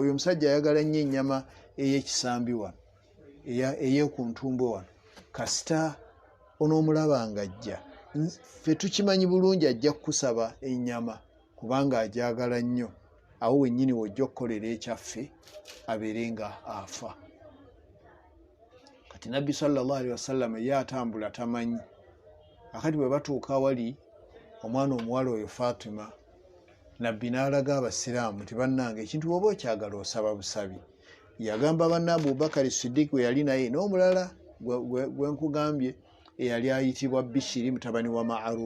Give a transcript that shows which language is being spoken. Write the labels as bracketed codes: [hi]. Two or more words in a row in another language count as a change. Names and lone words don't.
[lg] Oyo omusajja ayagala nnyo ennyama ey'ekisambi wano, ey'oku ntumbwe wano. Kasita onoomulaba nga ajja, ffe tukimanyi bulungi ajja kukusaba ennyama kubanga agyagala nnyo. Awo wennyini wojja okukolera ekyaffe abeere nga afa. Kati nabbi [ar] صلى الله عليه وسلم [lg] ye atambula tamanyi. Akati bwe batuuka awali omwana omuwala oyo Fatima, nabbi n'alaga abasiraamu nti bannange, ekintu bw'oba okyagala osaba busabi. Yagamba banne Abubakari Siddiq we yali naye, n'omulala gwe nkugambye eyali ayitibwa Bishiri mutabani wa Ma'rur.